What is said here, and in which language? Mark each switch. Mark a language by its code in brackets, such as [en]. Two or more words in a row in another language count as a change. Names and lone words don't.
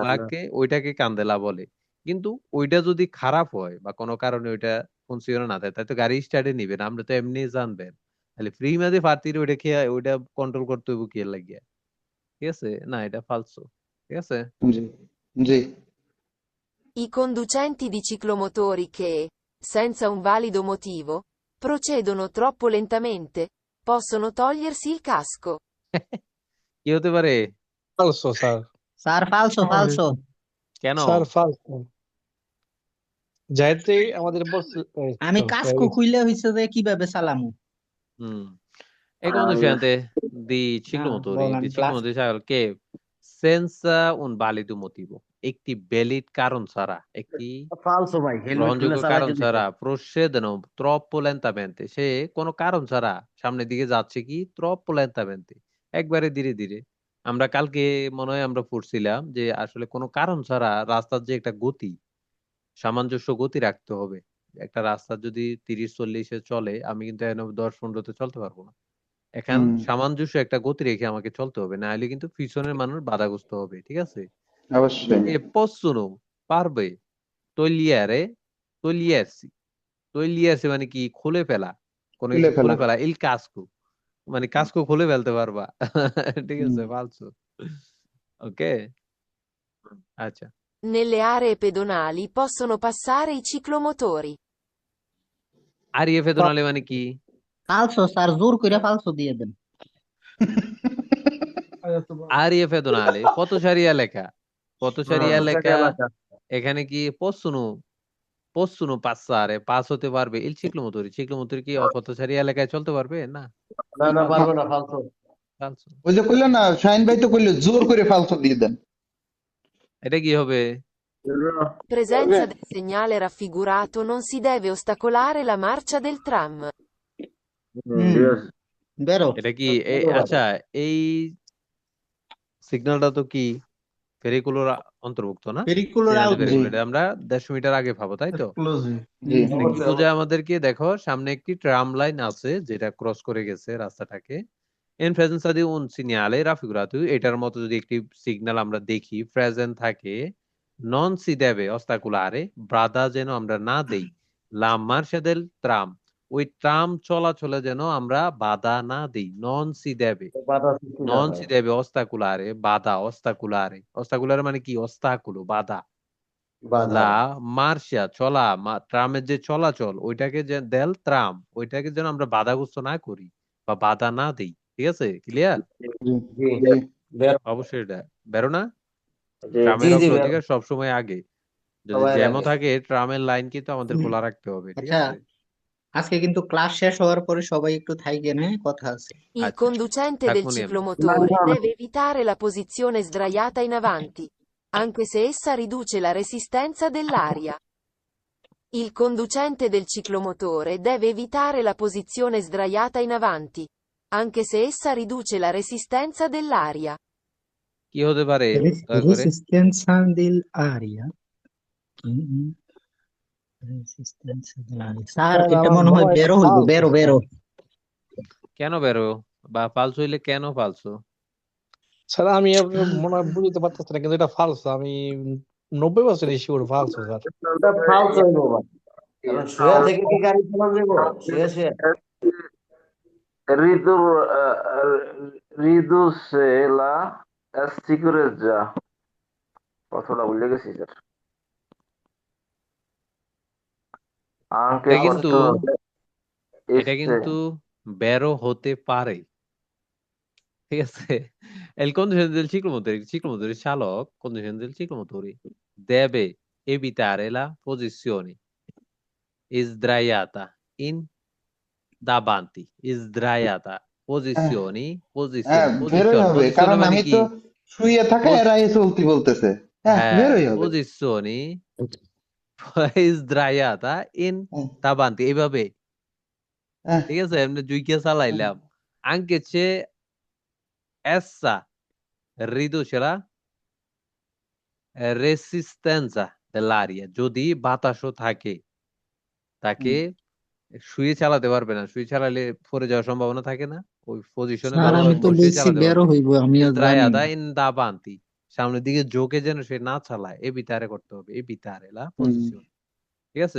[bn] ওইটাকে কান্দেলা বলে। কিন্তু ওইটা যদি খারাপ হয় বা কোনো কারণে ওইটা ফুনসিওনে না দেয়, তাই তো গাড়ি স্টার্টে নিবে না, আমরা তো এমনি জানবেন। তাহলে ফ্রি মাঝে ফার্তির ওইটা খেয়ে ওইটা কন্ট্রোল করতে হইব কি লাগিয়া, ঠিক আছে? না, এটা ফালসো, ঠিক আছে? জি জি [it] I conducenti di ciclomotori che, senza un valido motivo, procedono troppo lentamente, possono togliersi il casco. [bn] কি হতে পারে? ফালসো স্যার। স্যার ফালসু, ফালসু। কেন? স্যার ফালসো। যাইতে আমাদের বলছে আমি কাস্কো খুইলে হইছে যে কিভাবে চালামু? [it] হুম E conducente di [bn] হ্যাঁ [it] ciclomotori, [bn] বলেন [it] di [bn] ক্লাস। [it] ciclomotori che senza un valido motivo, [bn] একটি ভ্যালিড কারণ ছাড়া, একটি ফালসো ভাই, হেলমেট খুলে গ্রহণযোগ্য কারণ চালাইতে দিতে ছাড়া হবে। [it] procedono troppo lentamente, [bn] সে কোনো কারণ ছাড়া সামনের দিকে যাচ্ছে কি [it] troppo lentamente, [bn] একবারে ধীরে ধীরে। আমরা কালকে মনে হয় আমরা পড়ছিলাম যে আসলে কোনো কারণ ছাড়া রাস্তার যে একটা গতি, সামঞ্জস্য গতি রাখতে হবে। একটা রাস্তা যদি 30-40-এ চলে, আমি কিন্তু এখানে 10-15-তে চলতে পারবো না। এখন হুম, সামঞ্জস্য একটা গতি রেখে আমাকে চলতে হবে, না হলে কিন্তু পিছনের মানুষ বাধাগ্রস্ত হবে, ঠিক আছে? অবশ্যই। [it] E possono পারবে togliere togliersi togliersi [bn] মানে কি? খুলে ফেলা, কোনো খুলে কিছু ফেলা। খুলে ফেলা। [it] il casco [bn] মানে কাস্কো খুলে ফেলতে পারবা। ঠিক হুম, আছে, ফালসো। ওকে, আচ্ছা। [it] Nelle aree pedonali possono passare i ciclomotori. aree pedonali [bn] মানে কি? ফালসু স্যার, জোর করে ফালসু দিয়ে দেন। [it] aree pedonali [bn] পথসারিয়া লেখা, পথসারিয়া লেখা। এলাকা এখানে কি [it] possono passare, [bn] পাস হতে পারবে [it] il ciclomotori, ciclomotori [bn] কি অপথচারী এলাকায় চলতে পারবে? না, না ফালসো, পারবে না, ফালসো। ফালসো। ওই যে কইলেন না, শাহিন ভাই তো কইলো জোর করে ফালস দিয়ে দেন। এটা কি হবে? [it] In presenza del segnale raffigurato non si deve ostacolare la marcia del tram. [en] yes [bn] বেরো। এটা কি আচ্ছা, এই সিগন্যালটা তো কি ভেহিকুলার অন্তর্ভুক্ত না? পেরিকুলার সিগন্যাল আউট। জি ভেহিকুলার, এটা আমরা 150 মিটার আগে পাবো, তাই তো? জি এটা কি বোঝায় আমাদেরকে? দেখো সামনে একটি ট্রাম লাইন আছে যেটা ক্রস করে গেছে রাস্তাটাকে। [it] In presenza di un segnale raffigurato, [bn] এটার মতো যদি একটি সিগন্যাল আমরা দেখি প্রেজেন্ট থাকে, [it] non si deve ostacolare, [bn] বাধা যেন আমরা না দেই, [it] la marcia del tram, [bn] ওই ট্রাম চলাচলে যেন আমরা বাধা না দেই, [it] non si deve, [bn] বাধা সৃষ্টি না [it] non [bn] হয়। [it] si deve ostacolare, বাধা, ostacolare, ostacolare [bn] মানে কি? [it] ostacolo, বাধা। [bn] বাধা। [it] la marcia [bn] চলা, ট্রামের যে চলাচল ওইটাকে যে [it] del tram, [bn] ওইটাকে যেন আমরা বাধাগ্রস্ত না করি বা বাধা না দেই, ঠিক আছে? ক্লিয়ার? জি জি জি অবশ্যই এটা বেরো না। জি ট্রামের জি অগ্রাধিকার সবসময় আগে, যদি সবাই জ্যামও আগে। থাকে ট্রামের লাইন কিন্তু আমাদের খোলা রাখতে হবে, ঠিক আচ্ছা, আছে? আজকে কিন্তু ক্লাস শেষ হওয়ার পরে সবাই একটু থাইকেন, হ্যাঁ, কথা আছে। [it] Il [bn] আচ্ছা, [it] conducente del [bn] থাকুনি আমরা। [it] ciclomotore deve evitare la posizione sdraiata in avanti, anche se essa riduce la resistenza dell'aria. Il conducente del ciclomotore deve evitare la posizione sdraiata in avanti, anche se essa riduce la resistenza dell'aria. কি হতে পারে দয়া করে? Resistenza dell'aria. Mm, Resistenza dell'aria. [bn] স্যার স্যার এটা আমার মনে মনে হয় হয় বেরো হইব, [en] false [bn] বেরো এটা। বেরো। কেন বেরো বা ফালস হইলে কেন ফালসো? স্যার আমি মনে হয় বুঝতে পারতেছি না, কিন্তু এটা ফালস। আমি 90% শিওর ফালস স্যার। এটা ফালস হইব ভাই, কারণ শুয়ে থেকে কি গাড়ি চালানো যাবো? শুয়ে শুয়ে [it] riduce la sicurezza, [bn] কথাটা ভুলে গেছি স্যার, anche এটা কিন্তু [it] questo [bn] এটা কিন্তু বেরো হতে পারে, ঠিক আছে? [it] El conducente del ciclomotori, il চালক, conducente del ciclomotori deve evitare la posizione sdraiata in davanti, sdraiata, posizioni, [bn] হ্যাঁ [it] posizione, [bn] বেরোই হবে, [it] posizione [bn] কারণ মানে আমি কি? তো শুয়ে থাকা Pos- এরা চলতি বলতেছে। হ্যাঁ হ্যাঁ, বেরোই হবে। [it] posizioni sdraiata in [bn] হ্যাঁ, [it] davanti, এইভাবে, [bn] হ্যাঁ, ঠিক আছে? এমনি জুইকে চালাইলাম। [it] Anche se essa riduce la resistenza dell'aria, [bn] যদি বাতাসও থাকে, তাকে শুয়ে চালাতে পারবে না। শুয়ে চালালে পড়ে যাওয়ার সম্ভাবনা থাকে না? ওই পজিশনে স্যার আমি ভালোভাবে তো বসে বলছি চালাতে বেরো পারবে। হইব, আমিও জানি। [it] Sdraiata in davanti, [bn] সামনের দিকে ঝোঁকে যেন সে না চালায়, evitare করতে হবে, [it] evitare la posizione, [bn] ঠিক আছে?